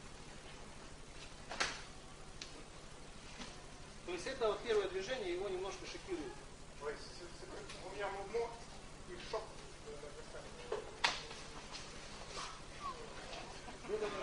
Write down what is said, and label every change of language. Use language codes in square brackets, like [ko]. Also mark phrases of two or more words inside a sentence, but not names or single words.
[ru] То есть это вот первое движение, его немножко шокирует. [fr] Oui, c'est le premier mouvement, il choque l'adversaire.